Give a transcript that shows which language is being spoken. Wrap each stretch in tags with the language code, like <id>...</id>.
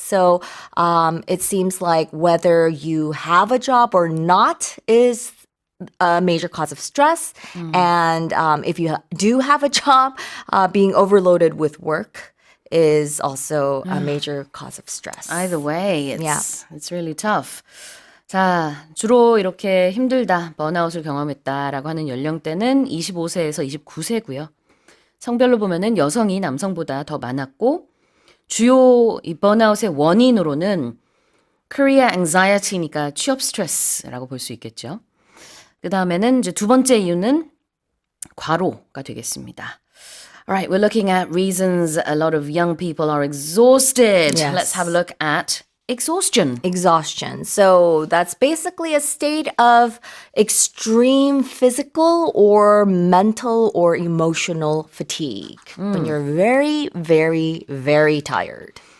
<en>So it seems like whether you have a job or not is a major cause of stress. And if you do have a job, being overloaded with work is also a major cause of stress. Either way, it's really tough.</en> <ko>자, 주로 이렇게 힘들다, 번아웃을 경험했다라고 하는 연령대는 25세에서 29세고요. 성별로 보면은 여성이 남성보다 더 많았고, 주요 이 번아웃의 원인으로는 Career Anxiety니까 취업 스트레스라고 볼 수 있겠죠. 그 다음에는 이제 두 번째 이유는 과로가 되겠습니다.</ko> <en>Alright, we're looking at reasons a lot of young people are exhausted. Yes. Let's have a look at exhaustion. Exhaustion. So that's basically a state of extreme physical or mental or emotional fatigue when you're very, very, very tired.</en>